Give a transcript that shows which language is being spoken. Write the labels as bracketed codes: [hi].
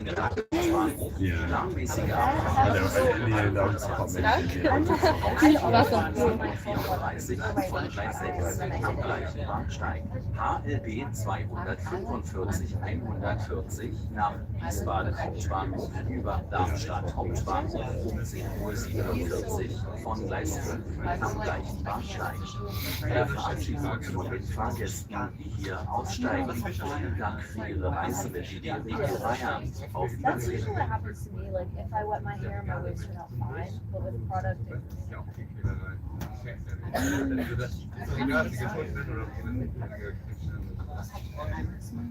[en] In the end, I was caught making [de] HLB 245 140 nach Wiesbaden Hauptbahnhof über Darmstadt Hauptbahnhof um 10:47 Uhr von Gleis 5 am gleichen Bahnsteig. Wir verabschieden uns von den Fahrgästen, die hier aussteigen. Vielen Dank für Ihre Reise mit Spirograph Bayern. Auf [en] That's [de] Wiedersehen. [en] usually what happens to me. Like if I wet my hair, my waves turn out fine, but with product,